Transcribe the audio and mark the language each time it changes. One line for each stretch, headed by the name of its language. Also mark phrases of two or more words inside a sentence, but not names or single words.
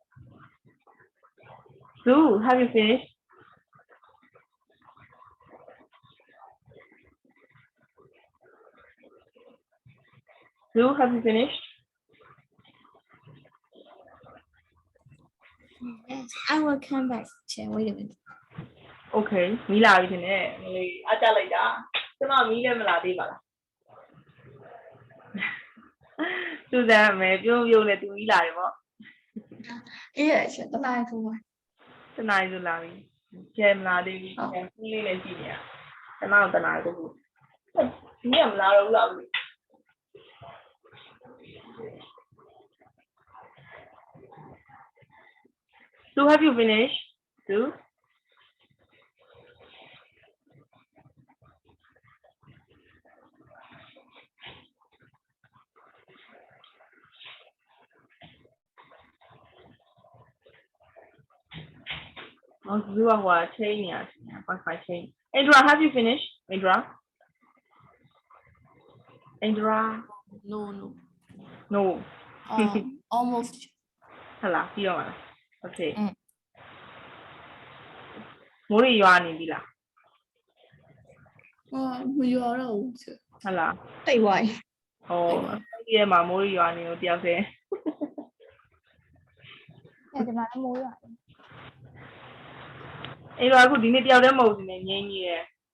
English: Sue, have you finished? Sue, have you finished? Yes, I will come back. Chat, wait a minute.
Burmese: Okay, မီးလာပြီတင်နဲ့မလေးအတက်လိုက်တာကျမမီးလည်းမလာသေးပါလားသူစမ်းမယ်ပြုံးပြုံးနဲ့သူမီးလာတယ်ပေါ့
English: Yes, the light one.
Burmese: တနားရီဆိုလာပြီကျဲမလာသေးဘူးကျဲမီးလေးလည်းကြည့်နေရကျမတို့တနားရီတော့ဘူးမီးကမလာတော့ဘူးလား
English: Sue, have you finished? Sue? Oh, Sue, what chain? Yeah, Wi-Fi chain. Andra, have you finished? Andra? Andra? No. No. Almost. Hello, you are. Okay. 嗯
Burmese: မိုးရီရွာနေပြီလား မရွာတော့ဘူး ဟုတ်လား
English: Hey, why?
Burmese: ဟောဒီထဲမှာမိုးရီရွာနေလို့တယောက်တည်း ဒီမှာမိုးရွာ အဲ့တော့အခုဒီနေ့တယောက်တည်းမဟုတ်ဘူးနေငင်းကြီးရဲ့